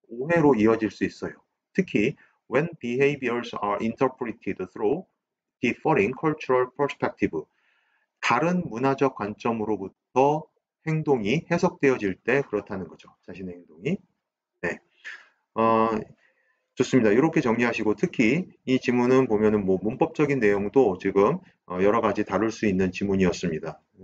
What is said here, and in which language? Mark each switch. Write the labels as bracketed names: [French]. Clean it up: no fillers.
[Korean] 오해로 이어질 수 있어요. 특히 [English] when behaviors are interpreted through differing cultural perspective. [Korean] 다른 문화적 관점으로부터 행동이 해석되어질 때 그렇다는 거죠. 자신의 행동이. 네. 좋습니다. 이렇게 정리하시고 특히 이 지문은 보면은 뭐 문법적인 내용도 지금 여러 가지 다룰 수 있는 지문이었습니다.